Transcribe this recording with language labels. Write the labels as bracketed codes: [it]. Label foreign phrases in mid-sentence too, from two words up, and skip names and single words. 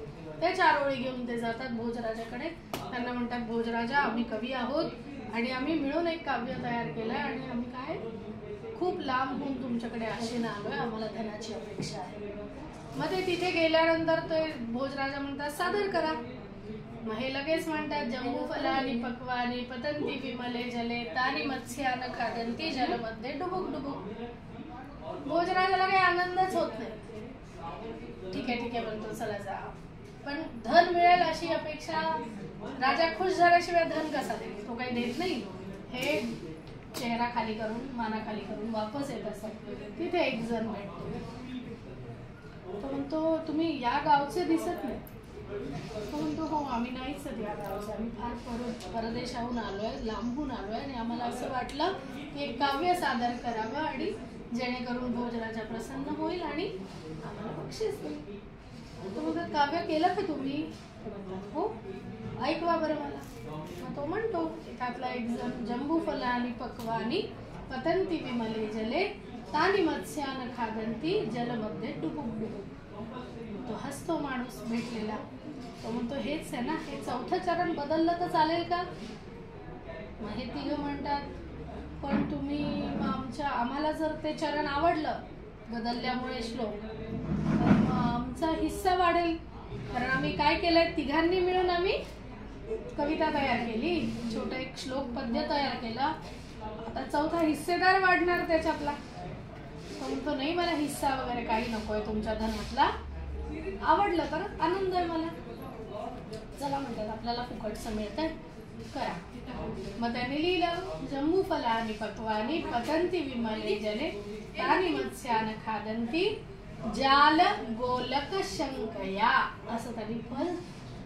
[mr] ते 4 ओळी घेऊन ते जातात भोजराजाकडे. त्यांना म्हणतात भोजराजा, आम्ही कवी आहोत आणि आम्ही मिळून एक काव्य तयार केलंय आणि आम्ही काय खूप लांबहून तुमच्याकडे आशेनं आलोय, आम्हाला धनाची अपेक्षा आहे. मग ते तिथे गेल्यानंतर ते भोजराजा म्हणतात सादर करा. मग हे लगेच म्हणतात [sa] जंबू फलानी पक्वानी पतंती विमले जले तानी मत्स्यान खादंती जलमध्ये डुबुक डुबुक. [mr] भोजराजाला काही आनंदच होत नाही. ठीक आहे म्हणतो चला जा. पण धन मिळेल अशी अपेक्षा, राजा खुश झाल्याशिवाय धन कसा देईल? तो काही देत नाही. हे चेहरा खाली करून, माना खाली करून वापस येत असतात. तिथे एक जण भेटतो. तो म्हणतो तुम्ही या गावचे दिसत नाही. तो म्हणतो हो आम्ही नाहीच या गावचे, आम्ही फार परदेशाहून आलोय, लांबून आलोय आणि आम्हाला असं वाटलं की एक काव्य सादर करावं आणि जेणेकरून भोजराजा प्रसन्न होईल आणि आम्हाला बक्षीस देईल. तो म्हणतो काव्य केलं का तुम्ही? हो, ऐकवा बरं मला. मग तो म्हणतो त्यातला एक जण [sa] जंबू फलानी पक्वानी पतंती विमले जले तानी मत्स्यान खादंती जलमध्ये डुबुक डुबुक. [mr] तो हसतो माणूस भेटलेला. तो म्हणतो हेच आहे ना, हे 4थं चरण बदललं तर चालेल का? मग हे 3 म्हणतात पण तुम्ही आम्हाला जर ते चरण आवडलं बदलल्यामुळे श्लोक, तर मग आमचा हिस्सा वाढेल. कारण आम्ही काय केलंय, 3घांनी मिळून आम्ही कविता तयार केली, छोटं एक श्लोक पद्य तयार केलं. आता 4था हिस्सेदार वाढणार त्याच्यातला. तो म्हणतो नाही, मला हिस्सा वगैरे काही नकोय तुमच्या धनातला, आवडलं तर आनंद आहे मला. चला म्हणतात आपल्याला फुकटचं मिळतंय, करा. मग त्यांनी लिहिलं [sa] जम्बूफलानि पक्वानि पतन्ति विमले जले तानि मत्स्यान खादन्ति जाल गोलक शंकया. [mr] असं त्यांनी फल